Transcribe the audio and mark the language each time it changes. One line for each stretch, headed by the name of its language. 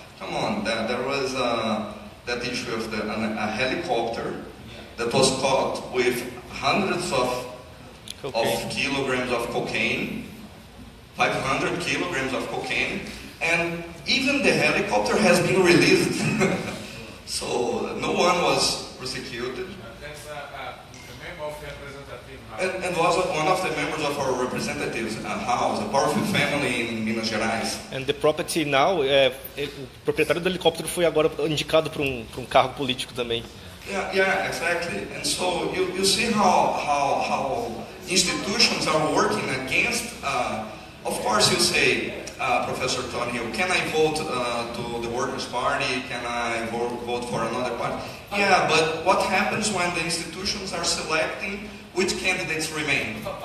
English: Come on, there was that issue of a helicopter that was caught with hundreds of kilograms of cocaine, 500 kilograms of cocaine, and even the helicopter has been released. So no one was persecuted. That's a member of the representative house. And was one of the members of our representatives house, a powerful family in Minas Gerais. And the property now,
Portuguese: o proprietário do helicóptero foi agora indicado para cargo político também.
English: Yeah, exactly. And so you see how institutions are working against. Of course, you say, Professor Tony, can I vote to the Workers' Party? Can I vote for another party? Yeah, but what happens when the institutions are selecting which candidates remain?